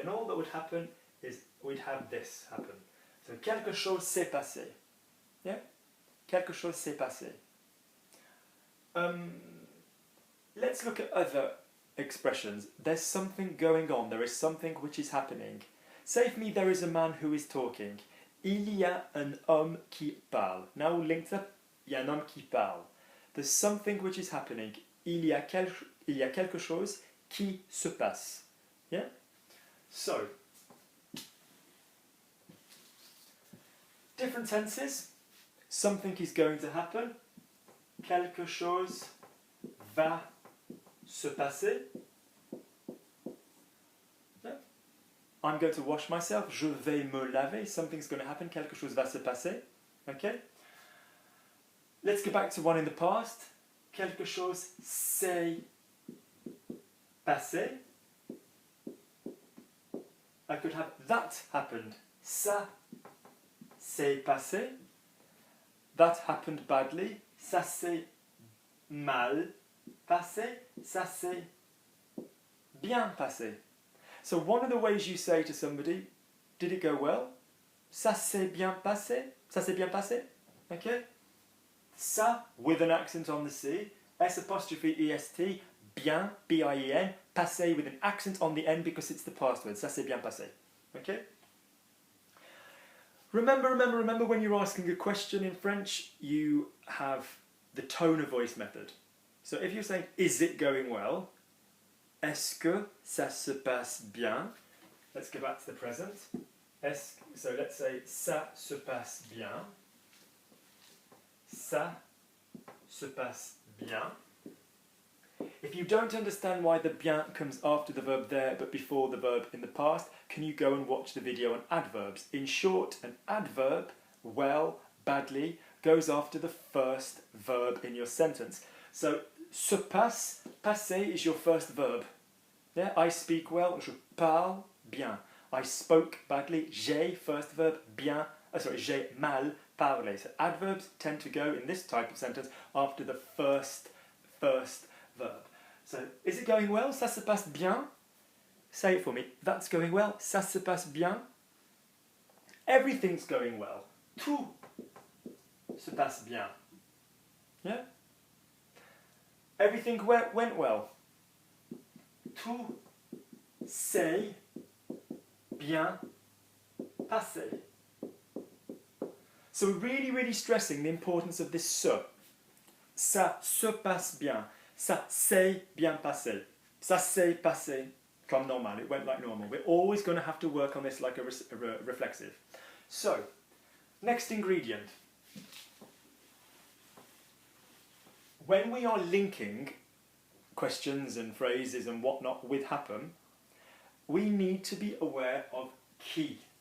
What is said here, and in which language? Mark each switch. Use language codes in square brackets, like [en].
[en] And all that would happen is we'd have this happen. [fr] So quelque chose s'est passé. Yeah? Quelque chose s'est passé. [en] Let's look at other expressions. There's something going on. There is something which is happening. Say for me, there is a man who is talking. [fr] Il y a un homme qui parle. [en] Now linked up, [fr] il y a un homme qui parle. [en] There's something which is happening. [fr] Il y a quelque chose qui se passe. [en] Yeah? So, different tenses. Something is going to happen. [fr] Quelque chose va se passer. Yeah? [en] I'm going to wash myself. [fr] Je vais me laver. [en] Something's going to happen. [fr] Quelque chose va se passer. [en] Okay? Let's go back to one in the past. [fr] Quelque chose s'est passé. [en] I could have that happened. [fr] Ça s'est passé. [en] That happened badly. [fr] Ça s'est mal passé. Ça s'est bien passé. [en] So one of the ways you say to somebody, did it go well? [fr] Ça s'est bien passé. Ça s'est bien passé. Okay? [en] Ça with an accent on the C. S apostrophe EST. [fr] Bien, B-I-E-N. [en] Passé with an accent on the N because it's the past word. [fr] Ça s'est bien passé. [en] Okay? Remember when you're asking a question in French, you have the tone of voice method. So if you're saying, is it going well? [fr] Est-ce que ça se passe bien? [en] Let's go back to the present. So let's say, [fr] ça se passe bien. Ça se passe bien. [en] If you don't understand why the bien comes after the verb there but before the verb in the past, can you go and watch the video on adverbs? In short, an adverb, well, badly, goes after the first verb in your sentence. So, se passe, passer is your first verb. Yeah, I speak well, [fr] je parle bien. [en] I spoke badly, j'ai, first verb, bien, [fr] j'ai mal parlé. [en] So adverbs tend to go in this type of sentence after the first verb. So, is it going well? [fr] Ça se passe bien? [en] Say it for me. That's going well. Ça se passe bien? Everything's going well. [fr] Tout se passe bien. Yeah? [en] Everything went well. [fr] Tout s'est bien passé. [en] So we're really stressing the importance of this se. [fr] Ça se passe bien. Ça s'est bien passé. Ça s'est passé comme normal. [en] It went like normal. We're always going to have to work on this like a reflexive. So, next ingredient. When we are linking questions and phrases and whatnot with happen, we need to be aware of qui.